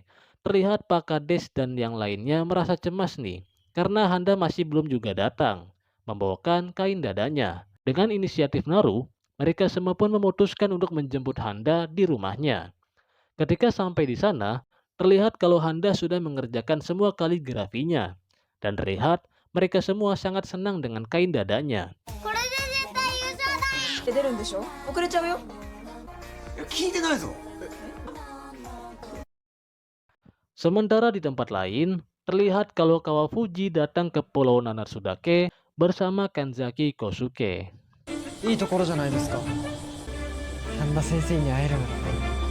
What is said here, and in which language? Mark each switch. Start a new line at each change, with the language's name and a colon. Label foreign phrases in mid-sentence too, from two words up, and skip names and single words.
Indonesian: Terlihat Pak Kades dan yang lainnya merasa cemas nih, karena Handa masih belum juga datang, membawakan kain dadanya. Dengan inisiatif Naru, mereka semua pun memutuskan untuk menjemput Handa di rumahnya. Ketika sampai di sana, terlihat kalau Handa sudah mengerjakan semua kaligrafinya. Dan terlihat mereka semua sangat senang dengan kain dadanya.
Japanese: 出るんでしょ遅れちゃうよ聞いてないぞ。
Indonesian: Sementara di tempat lain, terlihat kalau Kawafuji datang ke Pulau Nanatsudake bersama Kanzaki Kosuke.
Japanese: いいところじゃないですか。半田先生に会えるなんて。